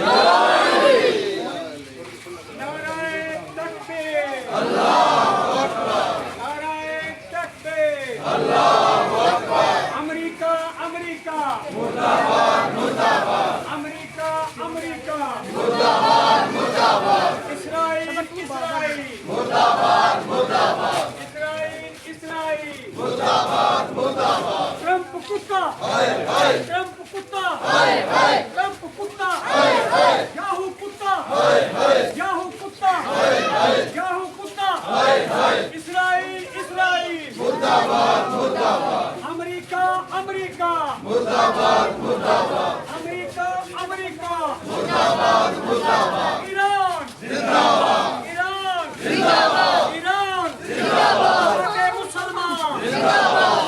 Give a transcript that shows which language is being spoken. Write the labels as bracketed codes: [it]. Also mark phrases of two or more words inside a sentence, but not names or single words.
[ur] امریکہ امریکہ مرداباد مرداباد، امریکہ امریکہ مرداباد مرداباد، اسرائیل اسرائیل مرداباد مرداباد، اسرائیل اسرائیل مرداباد مرداباد، ٹرمپ کتا، ٹرمپ کتا، ٹرمپ کتا، یاہو کتا، یاہو کتا، یاہو کتا، اسرائیل اسرائیل مرداباد مرداباد، امریکہ امریکہ مرداباد مرداباد، امریکہ امریکہ مرداباد مرداباد، ایران زندہ باد، ایران زندہ باد، ایران زندہ باد، امت مسلمان زندہ باد،